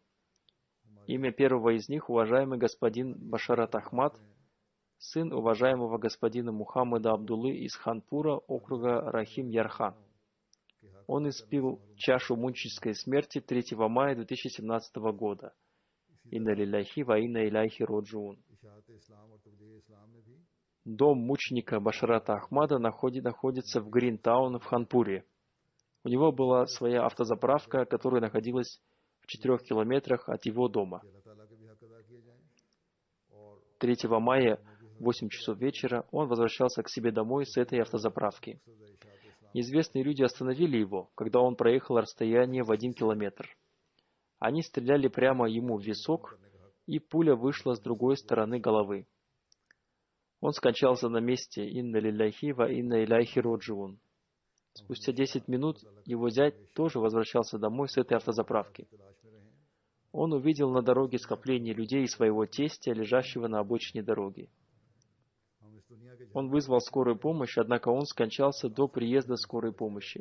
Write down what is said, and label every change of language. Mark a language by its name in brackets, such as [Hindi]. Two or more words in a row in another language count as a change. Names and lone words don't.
[Russian] Имя первого из них — уважаемый господин Башарат Ахмад, сын уважаемого господина Мухаммада Абдуллы из Ханпура, округа Рахим-Ярхан. Он испил чашу мученической смерти 3 мая 2017 года. [Arabic] إنا لله وإنا إليه راجعون. [Urdu] اشاعت اسلام اور تبلیغ اسلام میں بھی [Russian] Дом мученика Башарата Ахмада находится в Гринтаун в Ханпуре. У него была своя автозаправка, которая находилась в 4 километрах от его дома. [Urdu] کہ اللہ تعالیٰ کے بھی حق ادا کیے جائیں اور [Russian] 3 мая в 8 часов вечера он возвращался к себе домой с этой автозаправки. Неизвестные люди остановили его, когда он проехал расстояние в 1 километр. Они стреляли прямо ему в висок, и пуля вышла с другой стороны головы. Он скончался на месте. [Arabic] إنا لله وإنا إليه راجعون. [Russian] Спустя 10 минут его зять тоже возвращался домой с этой автозаправки. Он увидел на дороге скопление людей своего тестя, лежащего на обочине дороги. Он вызвал скорую помощь, однако он скончался до приезда скорой помощи.